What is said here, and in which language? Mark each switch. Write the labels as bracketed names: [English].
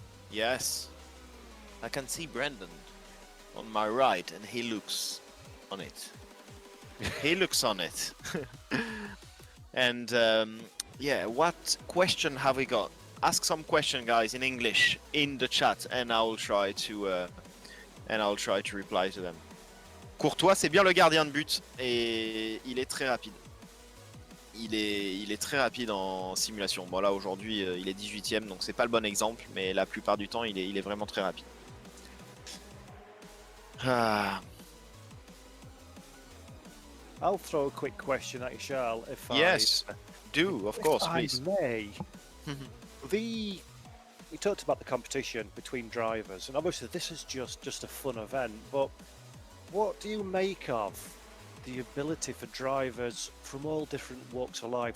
[English] Yes, I can see Brandon on my right, and he looks on it. He looks on it. And yeah, what question have we got? Ask some question, guys, in English in the chat, and I'll try to reply to them. [French] Courtois, c'est bien le gardien de but, et il est très rapide. Il est très rapide en simulation. Bon là aujourd'hui il est 18ème, donc c'est pas le bon exemple, mais la plupart du temps il est vraiment très rapide. Ah. [English] I'll throw a quick question at you, Charles, if Yes, do, of course, I please. may. We talked about the competition between drivers, and obviously this is just a fun event, but what do you make of the ability for drivers from all different walks of life?